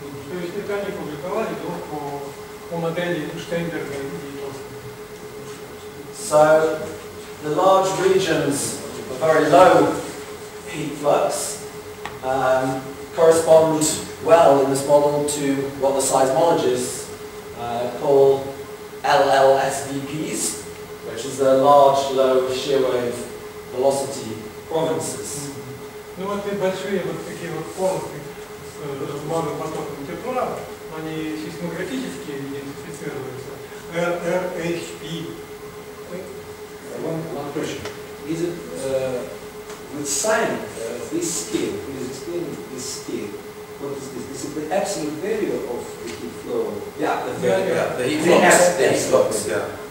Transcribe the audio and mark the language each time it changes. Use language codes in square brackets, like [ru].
[ru] То есть это они публиковали по модели Steinberger и Torsvik. [en] So the large regions of very low heat flux correspond well in this model to what the seismologists call LLSVPs, which is the large low shear wave velocity provinces. [ru] Ну вот и большие вот такие вот полосы с малым потоком тепла, они сейсмографически идентифицируются. RHP. [en] question? Is it with sine, this scale, please explain this scale. What is this? This is the absolute value of the heat flow. Yeah, the heat flux. The heat flux, yeah.